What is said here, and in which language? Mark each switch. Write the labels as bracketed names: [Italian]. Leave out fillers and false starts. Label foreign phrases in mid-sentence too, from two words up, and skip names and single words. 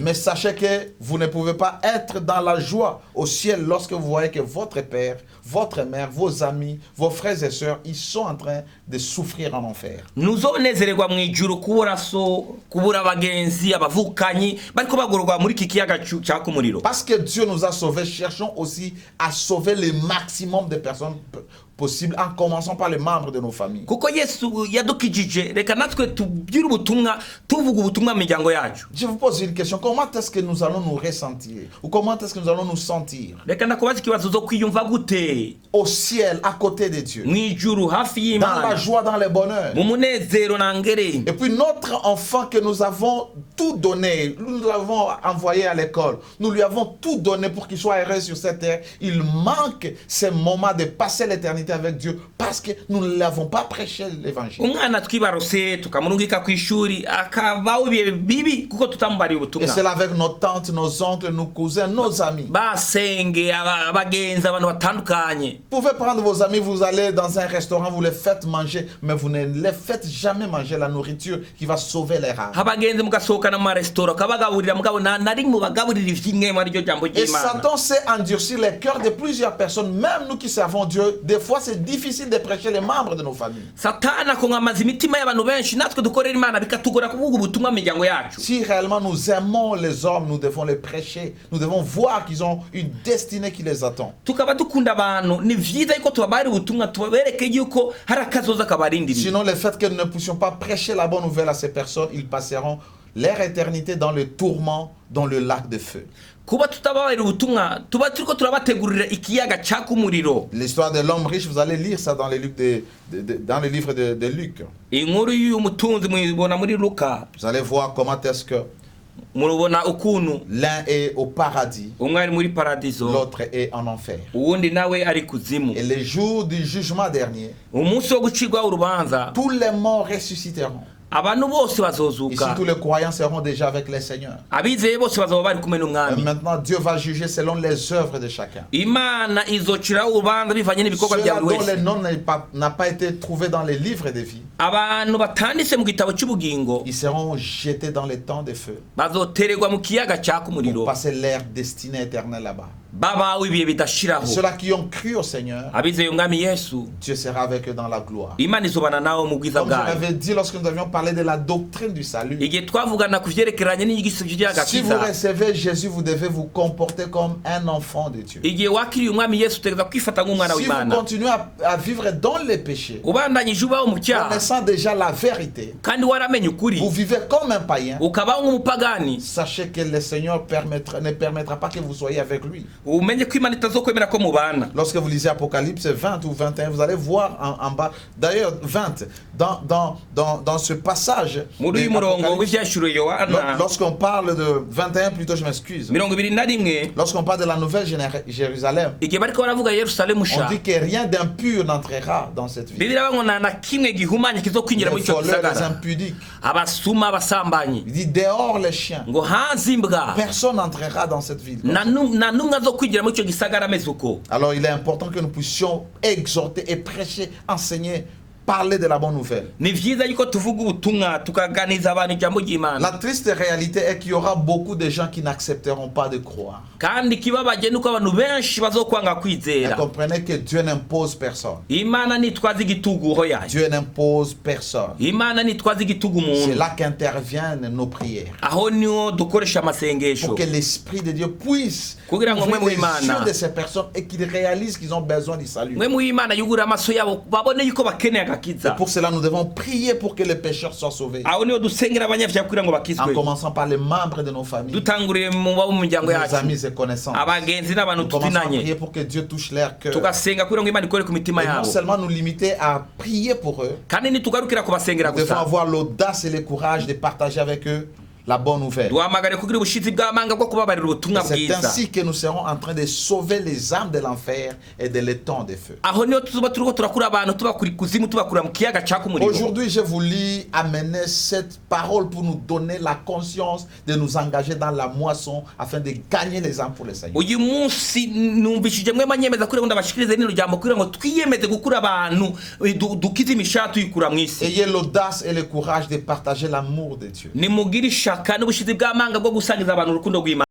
[French] Mais sachez que vous ne pouvez pas être dans la joie au ciel lorsque vous voyez que votre père, votre mère, vos amis, vos frères et sœurs, ils sont en train de souffrir en enfer. [Rundi] Ntuzonezererwa mu ijuru kubura so, kubura abagenzi, abavukanyi bariko bagororwa muri iki kiyaga caka umuriro. [French] Parce que Dieu nous a sauvés, cherchons aussi à sauver le maximum de personnes possibles, en commençant par les membres de nos familles. [Rundi] Kuko Yesu yadukijije, reka natwe tubwire ubutumwa, tuvuga ubutumwa mu miryango yacu. [French] Je vous pose une question, comment est-ce que nous allons nous ressentir? Ou comment est-ce que nous allons nous sentir? [Rundi] Reka ndakubaza ikibazo zo kwiyumva gute [French] Au ciel, à côté de Dieu. [Rundi] mu ijuru hafi [French] Dans la [Rundi] y'Imana, [French] joie, dans le bonheur. [Rundi] mu munezero na ngere. [French] Et puis notre enfant que nous avons tout donné, nous l'avons envoyé à l'école, nous lui avons tout donné pour qu'il soit heureux sur cette terre. Il manque ce moment de passer l'éternité avec Dieu parce que nous ne l'avons pas prêché l'évangile. [Rundi] Umwana twibarose tukamurungika ku ishuri akabaho ibihe bibi kuko tutamubariye [French] Et [Rundi] ubutumwa. [French] c'est là avec nos tantes, nos oncles, nos cousins, nos amis. [Rundi] Basenge abagenzi abantu batandukanye. [French] Vous pouvez prendre vos amis, vous allez dans un restaurant, vous les faites manger, mais vous ne les faites jamais manger la nourriture qui va sauver les âmes. [Rundi] Abagenzi mugasohokana mu maresitora ukabagaburira mugabo na rimwe mubagaburira ivy'imwema aryo jambo [French] Et [Rundi] ry'Imana. [French] Satan sait endurcir les cœurs de plusieurs personnes, même nous qui servons Dieu. Des fois, c'est difficile de prêcher les membres de nos familles. [Rundi] Satana akongamaza imitima y'abantu benshi natwe dukorera Imana bikatugora kuvuga ubutumwa mu miryango yacu. [French] Si réellement nous aimons les hommes, nous devons les prêcher. Nous devons voir qu'ils ont une destinée qui les attend. [Rundi] Tukaba dukunda abantu ni vyiza yuko tubabarira ubutumwa tubabereke yuko hari akazoza kabarindiriye. [French] Sinon, le fait que nous ne puissions pas prêcher la bonne nouvelle à ces personnes, ils passeront leur éternité dans le tourment, dans le lac de feu. [Rundi] Kuba tutababarira ubutumwa tuba turiko turabategurira ikiyaga caka umuriro. [French] L'histoire de l'homme riche, vous allez lire ça dans les livres dans le livre de Luc. [Rundi] Inkuru y'umutunzi mwibona muri Luka. [French] Vous allez voir comment est-ce que [Rundi] Murubona ukuntu [French] l'un est au paradis, [Rundi] umwe ari muri paradiso, [French] l'autre est en enfer. [Rundi] uwundi nawe ari kuzimu. [French] Et les jours du jugement dernier, [Rundi] Umunsi wo gucirwa urubanza [French] tous les morts ressusciteront. [Rundi] abantu bose [French] Ici, [Rundi] bazozuka. [French] tous les croyants seront déjà avec le Seigneur. [Rundi] Abizeye bose bazoba bari kumwe [French] Et [Rundi] n'umwami. [French] maintenant, Dieu va juger selon les œuvres de chacun. [Rundi] Imana izocira urubanza bivanye n'ibikorwa bya [French] Ceux-là [Rundi] buri [French] dont [Rundi] wese. [French] les noms n'a pas été trouvé dans les livres de vie, [Rundi] Abantu batanditse mu gitabo cy'ubugingo [French] ils seront jetés dans les temps de feu [Rundi] bazotererwa mu kiyaga caka [French] pour [Rundi] umuriro [French] passer leur destinée éternelle là-bas. [Rundi] baba wibiye bidashiraho [French] Ceux-là qui ont cru au Seigneur, [Rundi] abizeye umwami Yesu [French] Dieu sera avec eux dans la gloire. [Rundi] Imana izobana nawo mu bwiza [French] Comme je [Rundi] bwayo. [French] l'avais dit lorsque nous avions parlé de la doctrine du salut, [Rundi] Igihe twavugana ku vyerekeranye n'inyigisho [French] si vous [Rundi] y'agakiza, [French] recevez Jésus, vous devez vous comporter comme un enfant de Dieu. [Rundi] igihe wakiriye umwami Yesu utegereza kwifata nk'umwana [French] Si vous [Rundi] w'Imana, [French] continuez à vivre dans les péchés, [Rundi] ubandanyije ubaho mu cyaha [French] connaissant déjà la vérité, [Rundi] kandi waramenye [French] vous [Rundi] ukuri [French] vivez comme un païen, [Rundi] ukabaho nk'umupagani, [French] sachez que le Seigneur ne permettra pas que vous soyez avec lui. [Rundi] umenye ko Imana itazokwemera ko mubana. [French] Lorsque vous lisez Apocalypse 20 ou 21, vous allez voir en bas, d'ailleurs 20, dans ce passage, [Rundi] Muri uyu murongo w'ivyashuro Yohana [French] lorsqu'on parle de 21, plutôt je m'excuse, 21, lorsqu'on parle de la nouvelle Jérusalem, [Rundi] igihe bariko baravuga Yerusalemu [French] on [Rundi] sha, [French] dit que rien d'impur n'entrera dans cette ville. [Rundi] Bibiliya ngo nta na kimwe gihumanye kizokwinjira muri [French] Les [Rundi] ico [French] voleurs, les [Rundi] gisagara, [French] impudiques. [Rundi] abasuma, abasambanyi, [French] Il dit dehors les chiens. [Rundi] ngo hanze imbwa, [French] Personne n'entrera dans cette ville. [Rundi] nta n'umwe azokwinjira muri ico gisagara ameze uko. [French] Alors il est important que nous puissions exhorter et prêcher, enseigner, parler de la bonne nouvelle. [Rundi] Ni vyiza yuko tuvuga ubutumwa tukaganiza abantu ijambo ry'Imana, [French] La triste réalité est qu'il y aura beaucoup de gens qui n'accepteront pas de croire. [Rundi] kandi kibabaje nuko abantu benshi bazokwanga [French] Et [Rundi] kwizera. [French] comprenez que Dieu n'impose personne. [Rundi] Imana nitwaza igitugu ho yayo, [French] Dieu n'impose personne. [Rundi] Imana nitwaza igitugu [French] C'est [Rundi] umuntu. [French] là qu'interviennent nos prières. [Rundi] Aho niho dukoresha amasengesho [French] Pour que l'Esprit de Dieu puisse [Rundi] kugira ngo [French] ouvrir [Rundi] mwe [French] les [Rundi] mw'Imana, [French] yeux de ces personnes et qu'ils réalisent qu'ils ont besoin du salut. [Rundi] mwe mw'Imana yugura amaso yabo babone yuko bakeneye agakiza. [French] Et pour cela, nous devons prier pour que les pécheurs soient sauvés. [Rundi] Aho niho dusengera abanyavyaha kugira ngo [French] En [Rundi] bakizwe, [French] commençant par les membres de nos familles, [Rundi] dutanguriye mu babo mu miryango [French] nos [Rundi] yacu, [French] amis et connaissances. [Rundi] abagenzi n'abantu [French] Nous commençons à [Rundi] tuzinanye, [French] prier pour que Dieu touche leur cœur. [Rundi] tugasenga kugira ngo Imana ikore ku mitima [French] Et non [Rundi] yabo, [French] seulement nous limiter à prier pour eux, [Rundi] kandi nitugarukira kubasengera [French] nous devons [Rundi] gusa, [French] avoir l'audace et le courage de partager avec eux la bonne nouvelle. [Rundi] duhamagare kugira ubushizi bw'amanga bwo kubabarira ubutumwa [French] C'est [Rundi] bwiza. [French] ainsi que nous serons en train de sauver les âmes de l'enfer et de l'étang de feu. [Rundi] Aho niho tuzoba turiko turakura abantu tubakura ikuzimu tubakura mu kiyaga caka umuriro. [French] Aujourd'hui, je voulais amener cette parole pour nous donner la conscience de nous engager dans la moisson afin de gagner les âmes pour le Seigneur. [Rundi] Uyu munsi numvishije mwe manyemeza kugira ngo ndabashikirize nino jambo kugira ngo twiyemeze gukura abantu dukize imishaha tuyikura mu isi. [French] Ayez l'audace et le courage de partager l'amour de Dieu. [Rundi] Nimugire ishaka n'ubushizi bw'amanga bwo gusangiza abantu urukundo rw'Imana.